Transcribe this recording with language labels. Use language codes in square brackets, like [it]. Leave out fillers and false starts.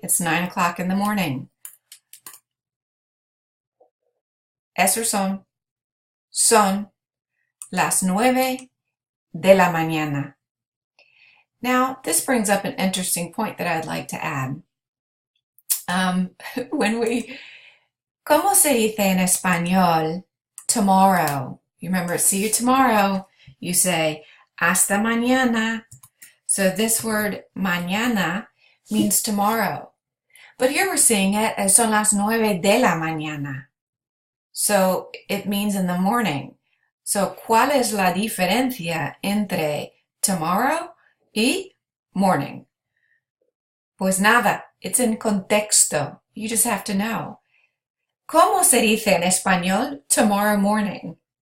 [en] It's 9 o'clock in the morning. [es] Es or son? Son las 9 de la mañana. [en] Now, this brings up an interesting point that I'd like to add. [es] ¿Cómo se dice en español tomorrow? [en] You remember, see you tomorrow. You say, [es] hasta mañana. [en] So this word mañana means tomorrow. But here we're seeing it as [es] son las 9 de la mañana. [en] So it means in the morning. [es] So ¿cuál es la diferencia entre tomorrow y morning? Pues nada, [en] it's in contexto. You just have to know. [es] ¿Cómo se dice en español tomorrow morning?